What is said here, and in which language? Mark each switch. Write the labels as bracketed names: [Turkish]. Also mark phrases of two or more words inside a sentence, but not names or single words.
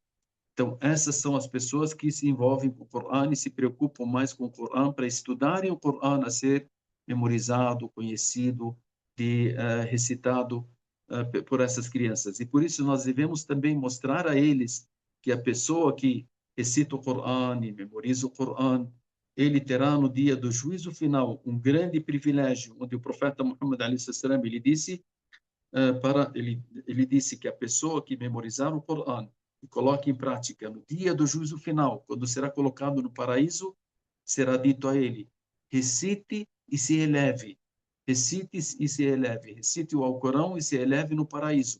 [Portuguese] Então, essas são as pessoas que se envolvem com o Coran e se preocupam mais com o Coran para estudarem o Coran a ser memorizado, conhecido, recitado por essas crianças. E por isso nós devemos também mostrar a eles que a pessoa que recita o Coran e memoriza o Coran, ele terá no dia do juízo final um grande privilégio, onde o profeta Muhammad [Arabic] عليه السلام, [Portuguese] ele disse ele disse que a pessoa que memorizar o Coran e coloque em prática no dia do juízo final, quando será colocado no paraíso, será dito a ele: recite e se eleve, recite e se eleve, recite o Alcorão e se eleve no paraíso.